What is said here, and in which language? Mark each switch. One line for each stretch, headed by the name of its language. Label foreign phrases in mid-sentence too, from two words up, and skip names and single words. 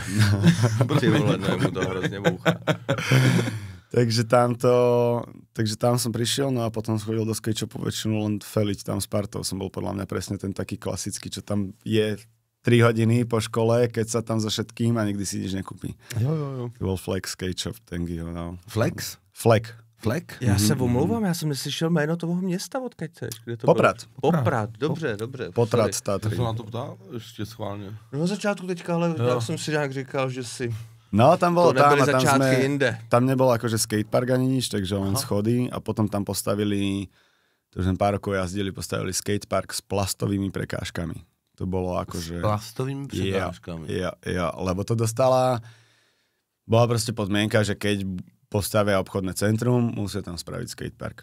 Czech: Ty vole, mu to hrozne bouchá.
Slovak: takže tam som prišiel, no a potom chodil do
English: skate shopu
Slovak: väčšinu len feliť tam s partou. Som bol podľa mňa presne ten taký klasický, čo tam je 3 hodiny po škole, keď sa tam so všetkým a nikdy si nič nekúpi.
Czech: Jo.
Slovak: To bol Flex Skate Shop, Tengyho, no. Flex? Fleck.
Czech: Já se omlouvám, já jsem neslyšel jméno toho města, odkud chceš. Poprad. Poprad, dobře. Poprad Tatry. Já jsem na to ptal, ještě schválně. No na začátku teďka, ale já jsem si nějak říkal, že si...
Slovak: No tam bolo to tam a tam sme... Jinde. Tam nebol akože skatepark ani nič, takže len schody a potom tam postavili, to už pár rokov jazdili, postavili skatepark s plastovými prekážkami. To bolo akože... S plastovými prekážkami. Ja, lebo to bola proste podmienka, že keď postavia obchodné centrum, musia tam spraviť skatepark.